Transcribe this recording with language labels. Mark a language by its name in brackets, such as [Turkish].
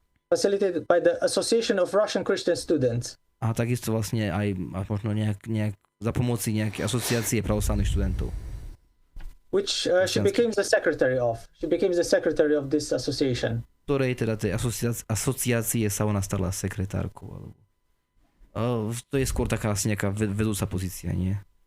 [English] facilitated by the Association of Russian Christian Students. [Slovak] A takisto vlastne aj možno nejak za pomoci nejakej asociácie pravoslavných študentov. [English] Which she became the secretary of. She became the secretary of this association. [Slovak] Ktorej teda tej asociácie sa ona stala sekretárkou. Alebo, to je skôr taká asi nejaká vedúca pozícia, nie?